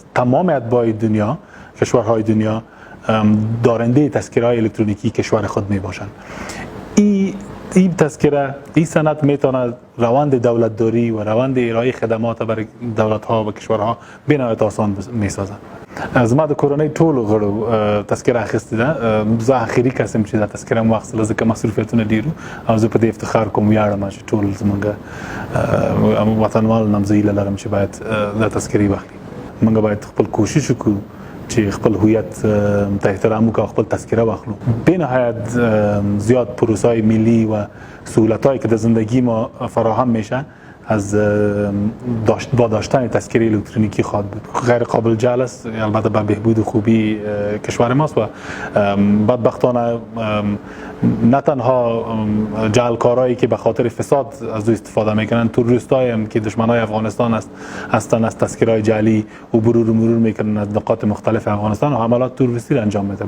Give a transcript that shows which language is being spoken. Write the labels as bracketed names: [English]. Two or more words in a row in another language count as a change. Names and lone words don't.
[Persian] تمام اتباع دنیا، کشورهای دنیا دارنده تذکره‌های الکترونیکی کشور خود می باشند. این تذکره، این سند میتواند روند دولتداری و روند ارائه خدمات برای دولت‌ها و کشورها به نهایت آسان می‌سازد. از ما [Pashto] د کورنۍ ټولو غړو تذکره اخیستې ده. زه اخري کس یم چې دا تذکره مو واخیستله، ځکه مسؤلیتونه ډېر وو او زه په دې افتخار کوم، ویاړم چې ټول زموږ وطنوال نم زه هیله لرم چې باید دا تذکرې واخلي. موږ باید خپل کوشش وکړو چې خپل هویت ته احترام وکړو، خپل تذکره واخلو. [Persian] به نهایت زیاد پروسه‌های ملی و سهولت‌هایی که در زندگی ما فراهم میشه از با داشتن تذکره الکترونیکی خواهد بود. غیر قابل جهل است، البته به بهبود و خوبی کشور ماست و بدبختانه نه تنها جعلکارایی که به خاطر فساد از او استفاده میکنن، تروریستایی هم که دشمنای افغانستان هستند از تذکره‌های جعلی عبور و مرور میکنن از نقاط مختلف افغانستان و حملات تروریستی را انجام میده.